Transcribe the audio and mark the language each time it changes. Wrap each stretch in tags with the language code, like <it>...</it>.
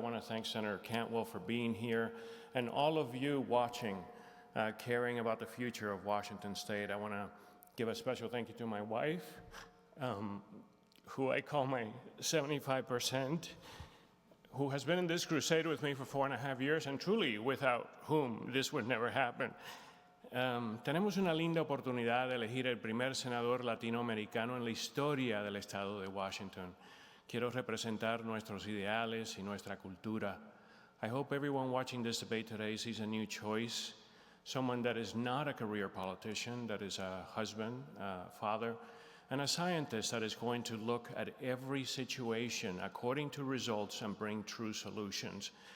<en>I want to thank Senator Cantwell for being here, and all of you watching, caring about the future of Washington State. I want to give a special thank you to my wife, who I call my 75%, who has been in this crusade with me for 4.5 years, and truly without whom this would never happen.</en> <es>Tenemos una linda oportunidad de elegir el primer senador latinoamericano en la historia del estado de Washington. Quiero representar nuestros ideales y nuestra cultura.</es> <en>I hope everyone watching this debate today sees a new choice, someone that is not a career politician, that is a husband, father, and a scientist that is going to look at every situation according to results and bring true solutions.</en>